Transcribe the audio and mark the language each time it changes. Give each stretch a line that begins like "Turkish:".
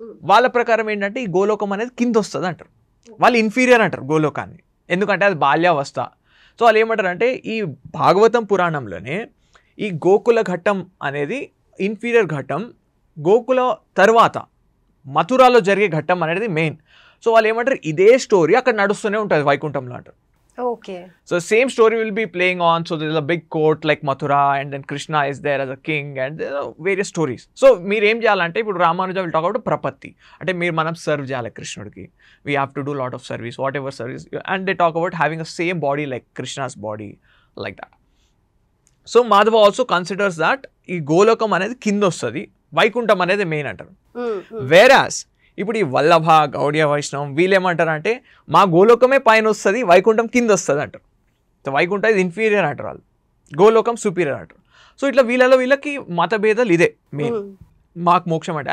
Telugu: వాళ్ళ ప్రకారం ఏంటంటే ఈ గోలోకం అనేది కింద వస్తుంది అంటారు. వాళ్ళు ఇన్ఫీరియర్ అంటారు గోలోకాన్ని, ఎందుకంటే అది బాల్యావస్థ. సో వాళ్ళు ఏమంటారంటే ఈ భాగవతం పురాణంలోనే ఈ గోకుల ఘట్టం అనేది ఇన్ఫీరియర్ ఘట్టం, గోకుల తర్వాత మథురాలో జరిగే ఘట్టం అనేది మెయిన్. సో వాళ్ళు ఏమంటారు ఇదే స్టోరీ అక్కడ నడుస్తూనే ఉంటుంది వైకుంఠంలో అంటారు.
English: Okay. So same story will be playing on. So there's a big court like Mathura, and then Krishna is there as a king, and there are various stories. So
Telugu: మీరు ఏం చేయాలంటే ఇప్పుడు
English: Ramanuja will talk about prapatti,
Telugu: అంటే మీరు మనం serve చేయాలి కృష్ణుడికి,
English: we have to do lot of service, whatever service, and they talk about having a same body like Krishna's body, like that. So Madhava also considers that
Telugu: ఈ గోలోకం అనేది కింద వస్తుంది, వైకుంఠం అనేది మెయిన్ అంటారు. Whereas ఇప్పుడు ఈ వల్లభ, గౌడియ వైష్ణవం వీళ్ళు ఏమంటారంటే మా గోలోకమే పైన వస్తుంది, వైకుంఠం కింద వస్తుంది అంటారు. సో వైకుంఠం ఇది ఇన్ఫీరియర్ అంటారు వాళ్ళు, గోలోకం సుపీరియర్ అంటారు. సో ఇట్లా వీళ్ళకి మతభేదాలు ఇదే మెయిన్, మాకు మోక్షం అంటే.